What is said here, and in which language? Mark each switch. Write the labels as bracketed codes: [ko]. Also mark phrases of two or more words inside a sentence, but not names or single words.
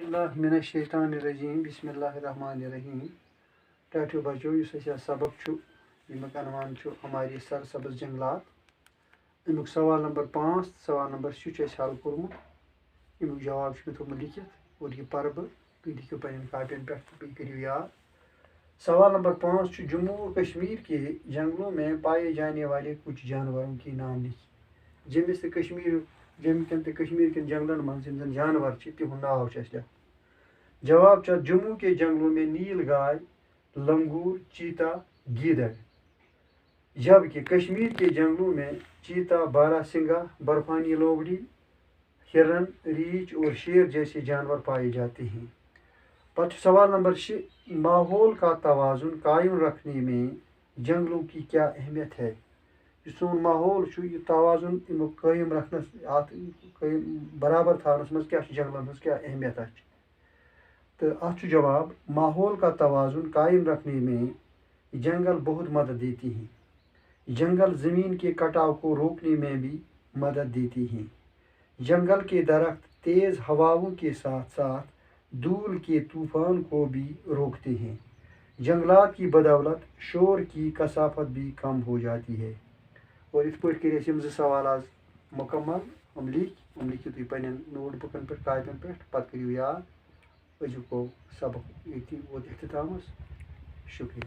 [ar] باللہ من الشیطان الرجیم بسم اللہ الرحمن الرحیم [ks] ٹاٹو بچو اس سبق یمیک عنوان ہماری سرسبز جنگلات امیک سوال نمبر 5 سوال نمبر 6 حل کورمت امیک جواب میں تھومت لکھت اور یہ پرٕ بہ تھی لکھو پنن کاپین پہ تو کرو یاد. [ur] سوال نمبر 5 جموں و کشمیر کے جنگلوں میں پائے جانے والے کچھ جانوروں کے نام لکھ. [ks] جموں کن کشمیر کن جنگلن من زن جانور تہند ناو لکھ. [ur] جواب جموں کے جنگلوں میں نیل گائے، لنگور، چیتا، گیدڑ، جبکہ کشمیر کے جنگلوں میں چیتا، باراسنگا، برفانی لومڑی، ہرن، ریچھ اور شیر جیسے جانور پائے جاتے ہیں. پتہ سوال نمبر 6 ماحول کا توازن قائم رکھنے میں جنگلوں کی کیا اہمیت ہے. [ks] یہ سون ماحول یہ توازن قائم رکھنس برابر تھونس مز کیا جنگلن ہز کیا اہمیت تو ات جواب [ur] ماحول کا توازن قائم رکھنے میں جنگل بہت مدد دیتی ہیں. جنگل زمین کے کٹاؤ کو روکنے میں بھی مدد دیتی ہیں. جنگل کے درخت تیز ہواؤں کے ساتھ ساتھ دھول کے طوفان کو بھی روکتے ہیں. جنگلات کی بدولت شور کی کثافت بھی کم ہو جاتی ہے. [ks] اور اس پہ کر سوال آج مکمل ہم لکھو تھی پن نوٹ بکن پہ کاپین پہ پتہ کرو یاد. أزیُک گوٚو سبق ییٚتی ووت اختتامس. شکریہ.